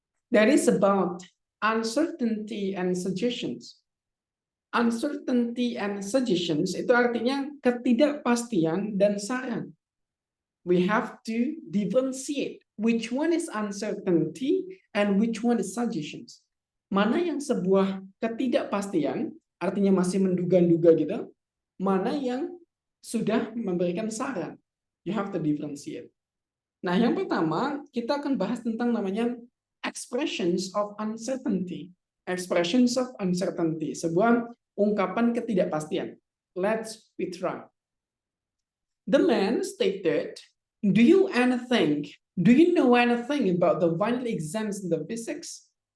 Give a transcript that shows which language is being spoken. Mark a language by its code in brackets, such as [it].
[en] That is about uncertainty and suggestions. Uncertainty and suggestions [id] itu artinya ketidakpastian dan saran. [en] We have to differentiate which one is uncertainty and which one is suggestions. [id] Mana yang sebuah ketidakpastian, artinya masih menduga-duga gitu, mana yang sudah memberikan saran. [en] You have to differentiate. [id] Nah, yang pertama, kita akan bahas tentang namanya [en] expressions of uncertainty. Expressions of uncertainty, [id] sebuah ungkapan ketidakpastian. [en] Let's try. The man stated, do you know anything about the final exams in the physics?